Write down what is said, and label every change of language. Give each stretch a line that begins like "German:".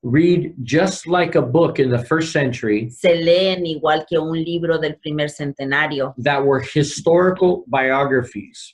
English: read just like a book in the first century
Spanish: se leen igual que un libro del primer centenario,
English: that were historical biographies.